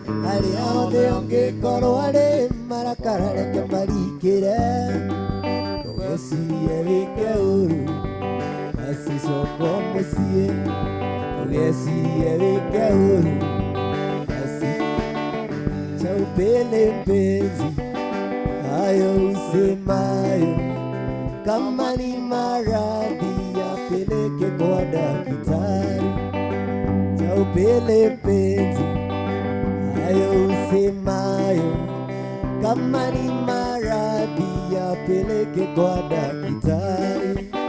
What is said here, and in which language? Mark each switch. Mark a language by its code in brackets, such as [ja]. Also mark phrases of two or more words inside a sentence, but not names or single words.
[ki] Arĩa othe ũngĩkorwo arĩ marakara reke maringĩre. Ndũgecirie wĩke ũru, macicoko mũciĩ. Ndũgecirie wĩke ũru, [sw] maci-, chaupele mpenzi, hayo usemayo, kama ni maradhi yapeleke kwa daktari. Chaupele mpenzi, hayo usemayo, kama ni maradhi yapeleke kwa daktari.